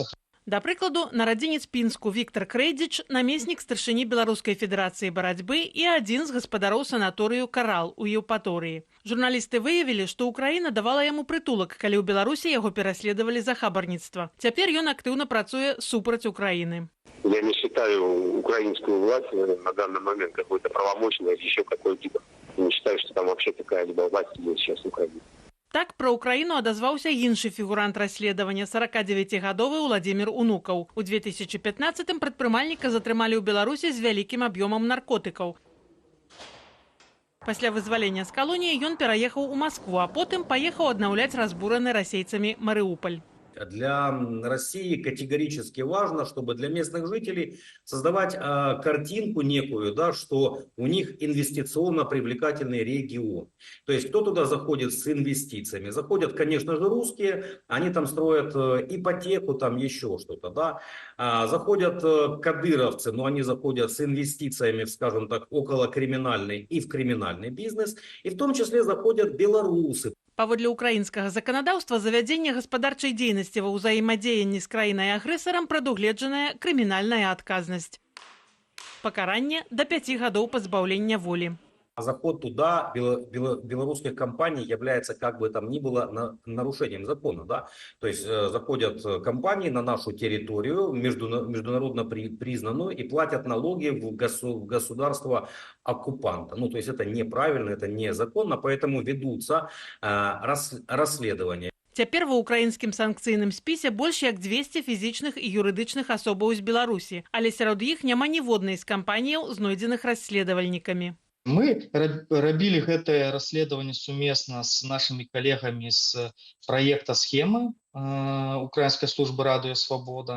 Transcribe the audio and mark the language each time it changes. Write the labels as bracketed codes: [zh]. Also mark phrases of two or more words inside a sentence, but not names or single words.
[be] Да прыкладу, нарадзінец Пінску Віктор Крэйдзіч, намеснік старшыні Беларускай федэрацыі барацьбы і адзін з гаспадароў санаторыю «Карал» у Еўпаторыі. Журналісты выявілі, што Украіна давала яму прытулак, калі ў Беларусі яго пераследавалі за хабарніцтва. Цяпер ён актыўна працуе супраць Украіны. [ru] Я не считаю украинскую власть на данный момент какой-то правомочной, еще какой-либо. Не считаю, что там вообще какая-либо власть есть сейчас в Украине. [be] Так пра Украіну адазваўся іншы фігурант расследавання, 49-гадовы Уладзімір Унукаў. У 2015-м прадпрымальніка затрымалі ў Беларусі з вялікім аб'ёмам наркотыкаў. Пасля вызвалення з калоніі ён пераехаў у Маскву, а потым паехаў аднаўляць разбураны расейцамі Марыуполь. [ru] Для России категорически важно, чтобы для местных жителей создавать картинку некую, да, что у них инвестиционно привлекательный регион. То есть кто туда заходит с инвестициями? Заходят, конечно же, русские, они там строят ипотеку, там еще что-то. Да? Заходят кадыровцы, но они заходят с инвестициями, скажем так, около криминальный и в криминальный бизнес. И в том числе заходят белорусы. [be] Паводле украінскага заканадаўства завядзенне гаспадарчай дзейнасці ва ўзаемадзеянні з краінай-агрэсарам прадугледжаная крымінальная адказнасць. Пакаранне да 5 гадоў пазбаўлення волі. [ru] Заход туда белорусских компаний является как бы там ни было нарушением закона. Да? То есть заходят компании на нашу территорию, международно признанную, и платят налоги в государство оккупанта. Ну, то есть это неправильно, это незаконно, поэтому ведутся расследования. [be] Цяпер ва ўкраінскім санкцыйным спісе больш як 200 фізічных і юрыдычных асобаў з Беларусі, але сярод іх няма ніводнай з кампаніяў, знойдзеных расследавальнікамі. Мы рабілі гэтае расследаванне сумесна з нашымі калегамі з праекта «Схемы» Украінскай службы радыё «Свабода».